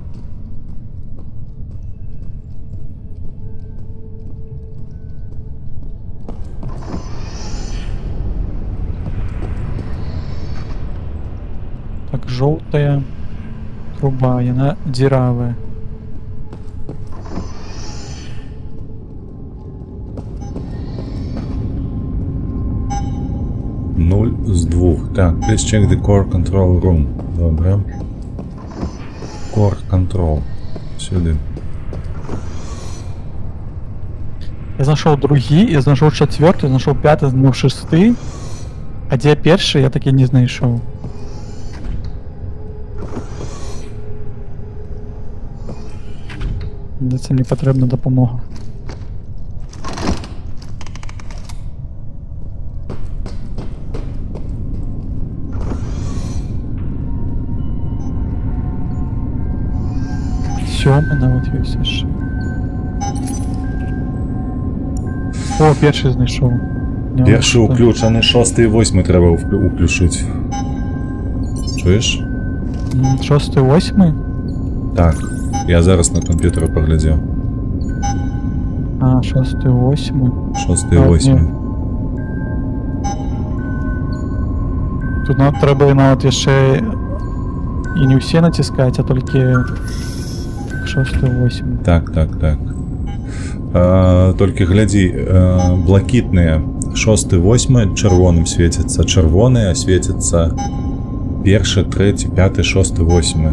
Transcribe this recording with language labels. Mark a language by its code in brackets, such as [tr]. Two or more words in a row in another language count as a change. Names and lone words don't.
[be] Так, жоўтая труба, яна дзіравая. Нуль з 2. Так, [en] please check the core control room. Добре. Core control. [uk] Сюди. [be] Я знайшоў другі, я знайшоў 4-й, знайшоў 5-й, знайшоў 6-й. А дзе першы, я такі не знайшоў. Здаецца, мне патрэбна дапамога. Сёмы нават ёсць яшчэ. О, першы знайшоў. Першы уключаны, 6 і 8 трэба уключыць. Чуеш? 6-й, 8-й? Так. [uk] Я зараз на комп'ютері поглядів. [be] 6-й, 8-й. 6 і 8. Тут трэба нават яшчэ і не ўсе націскаць, а толькі 6-й, 8-й. Так. Толькі глядзі, блакітныя 6 і 8 чырвоным свецяцца, чырвоныя свецяцца 1, 3, 5, 6, 8.